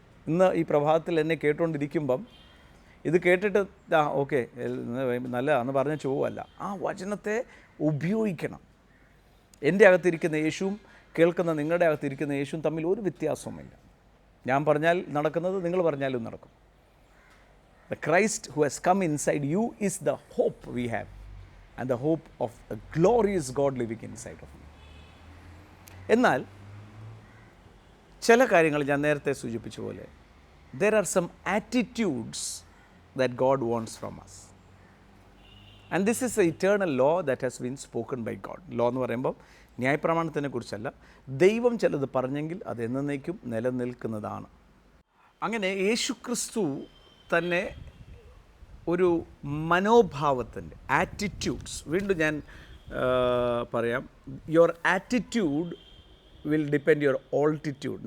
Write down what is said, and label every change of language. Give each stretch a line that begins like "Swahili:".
Malayalam: ഇന്ന് ഈ പ്രഭാതത്തിൽ എന്നെ കേട്ടുകൊണ്ടിരിക്കുമ്പം ഇത് കേട്ടിട്ട് ഓക്കെ നല്ലതാണെന്ന് പറഞ്ഞ് പോവല്ല, ആ വചനത്തെ ഉപയോഗിക്കണം. എൻ്റെ അകത്തിരിക്കുന്ന യേശുവും കേൾക്കുന്ന നിങ്ങളുടെ അകത്തിരിക്കുന്ന യേശുവും തമ്മിൽ ഒരു വ്യത്യാസവുമില്ല. ഞാൻ പറഞ്ഞാൽ നടക്കുന്നത് നിങ്ങൾ പറഞ്ഞാലും നടക്കും.
English: The Christ who has come inside you is the hope we have, and the hope of a glorious God living inside of you.
Malayalam: എന്നാൽ ചില കാര്യങ്ങൾ ഞാൻ നേരത്തെ സൂചിപ്പിച്ച പോലെ,
English: there are some attitudes that God wants from us. And this is the eternal law that has been spoken by God.
Malayalam: Law എന്ന് പറയുമ്പോൾ ന്യായപ്രമാണത്തിനെ കുറിച്ചല്ല, ദൈവം ചിലത് പറഞ്ഞെങ്കിൽ അത് എന്നേക്കും നിലനിൽക്കുന്നതാണ്. അങ്ങനെ യേശുക്രിസ്തു തന്നെ ഒരു മനോഭാവത്തിൻ്റെ ആറ്റിറ്റ്യൂഡ്സ്, വീണ്ടും ഞാൻ പറയാം,
English: Your attitude will depend your altitude.